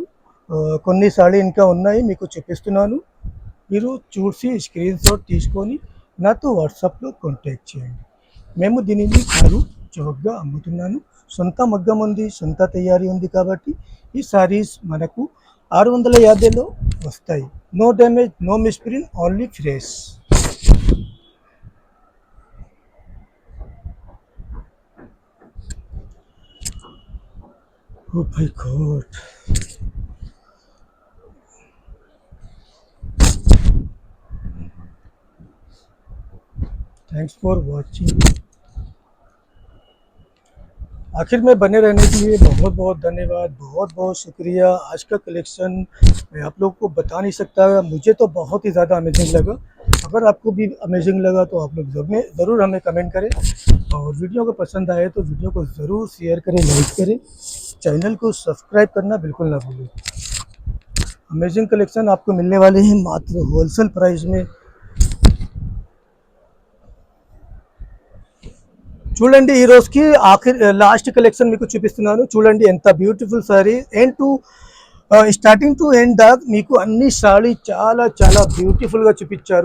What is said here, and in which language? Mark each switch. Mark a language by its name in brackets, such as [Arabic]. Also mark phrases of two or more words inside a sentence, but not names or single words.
[Telugu] కొన్ని సారీ ఇంకా ఉన్నాయి, మీకు చూపిస్తున్నాను। మీరు చూసి [English] screen shot [Telugu] తీసుకొని నాతో వాట్సాప్లో కాంటాక్ట్ చేయండి। మేము దీనిని కారు చౌకగా అమ్ముతున్నాను। సొంత మగ్గం ఉంది, సొంత తయారీ ఉంది కాబట్టి ఈ సారీస్ మనకు 650లో వస్తాయి। [English] No damage, no misprint, only fresh. Oh my God. Thanks for watching. [Hindi] आखिर में बने रहने के लिए बहुत बहुत धन्यवाद, बहुत बहुत शुक्रिया। आज का कलेक्शन मैं आप लोग को बता नहीं सकता, मुझे तो बहुत ही ज़्यादा अमेजिंग लगा। अगर आपको भी अमेजिंग लगा तो आप लोग ज़रूर हमें कमेंट करें, और वीडियो को पसंद आए तो वीडियो को ज़रूर शेयर करें, लाइक करें, चैनल को सब्सक्राइब करना बिल्कुल ना भूलें। अमेजिंग कलेक्शन आपको मिलने वाले हैं मात्र [English] wholesale price [Hindi] में। [Telugu] చూడండి ఈ రోజుకి [English] last collection [Telugu] మీకు చూపిస్తున్నాను। చూడండి ఎంత [English] beautiful saree, end to starting to end [Telugu] దాకా మీకు అన్ని సారీ చాలా చాలా బ్యూటిఫుల్గా చూపించారు।